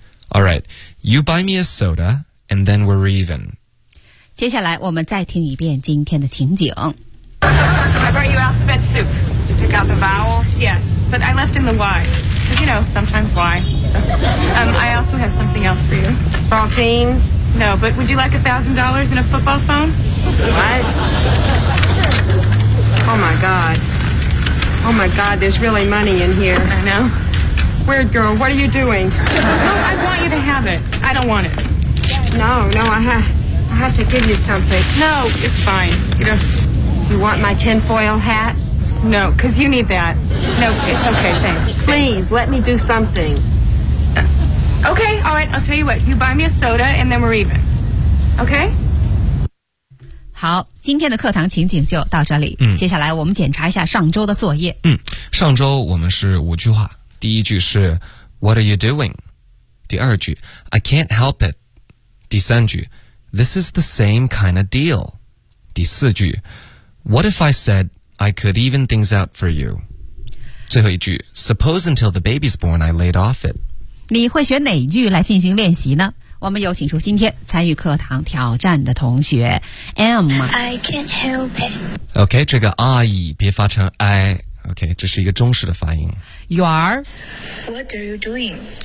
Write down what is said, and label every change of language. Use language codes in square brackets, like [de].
[en] All right, you buy me a soda, and then we're even. [zh] 接下来我们再听一遍今天的情景。 [en] I brought you alphabet soup. Did you pick out the vowels? Yes, but I left in the Y. Because, you know, sometimes why. I also have something else for you. Saltines? No, but would you like $1,000 and a football phone? What? Oh, my God. Oh, my God, there's really money in here. I know. weird girl. What are you doing? No, I want you to have it. I don't want it. No, I have to give you something. No, it's fine. Do you want my tinfoil hat? No, because you need that. No, it's okay, thanks. Please, let me do something. Okay, all right, I'll tell you what. You buy me a soda and then we're even. Okay? [zh] 好，今天的课堂情景就到这里。接下来我们检查一下上周的作业。上周我们是五句话。第一句是 [en] What are you doing? [zh] 第二句 [en] I can't help it. [zh] 第三句 [en] This is the same kind of deal. [zh] 第四句 [en] What if I said I could even things out for you? [zh] 最后一句 [en] Suppose until the baby's born I laid off it. [zh] 你会选哪句来进行练习呢？我们有请出今天参与课堂挑战的同学 M. [en] I can't help it. [zh] OK, 这个 I 别发成 I. OK, 这是一个中式的发音。 [en] You are? What are you doing?